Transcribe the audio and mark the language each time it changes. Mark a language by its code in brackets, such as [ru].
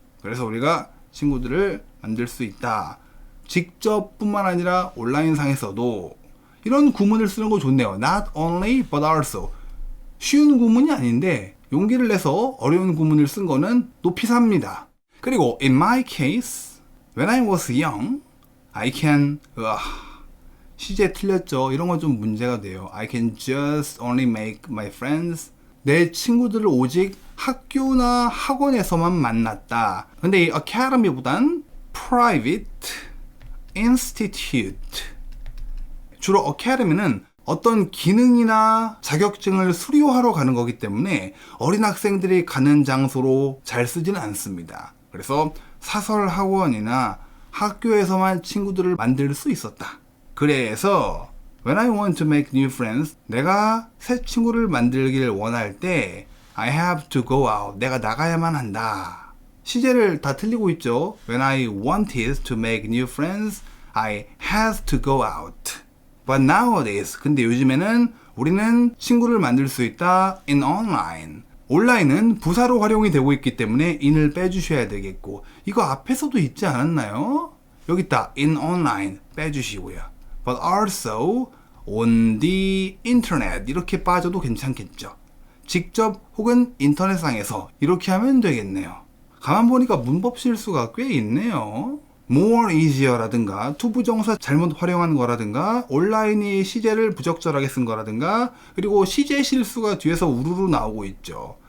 [ko] 그래서 우리가 친구들을 만들 수 있다. 직접 뿐만 아니라 온라인상에서도 이런 구문을 쓰는 거 좋네요. [en] Not only but also. [ko] 쉬운 구문이 아닌데 용기를 내서 어려운 구문을 쓴 거는 높이 삽니다. 그리고 [en] in my case, when I was young, I can [ko] 시제 틀렸죠. 이런 건 좀 문제가 돼요. [en] I can just only make my friends. [ko] 내 친구들을 오직 학교나 학원에서만 만났다. 근데 이 academy보단 private institute. 주로 academy는 어떤 기능이나 자격증을 수료하러 가는 거기 때문에 어린 학생들이 가는 장소로 잘 쓰지는 않습니다. 그래서 사설 학원이나 학교에서만 친구들을 만들 수 있었다. 그래서 [en] when I want to make new friends, [ko] 내가 새 친구를 만들기를 원할 때 [en] I have to go out. [ko] 내가 나가야만 한다. 시제를 다 틀리고 있죠. [en] When I wanted to make new friends, I had to go out. But nowadays, [ko] 근데 요즘에는 우리는 친구를 만들 수 있다 [en] in online. [ko] 온라인은 부사로 활용이 되고 있기 때문에 in을 빼주셔야 되겠고, 이거 앞에서도 있지 않았나요? 여기 있다. [en] in online [ko] 빼주시고요. [en] but also on the internet [ko] 이렇게 빠져도 괜찮겠죠. 직접 혹은 인터넷상에서 이렇게 하면 되겠네요. 가만 보니까 문법 실수가 꽤 있네요. more easier라든가 투부정사 잘못 활용한 거라든가 온라인이 시제를 부적절하게 쓴 거라든가, 그리고 시제 실수가 뒤에서 우르르 나오고 있죠.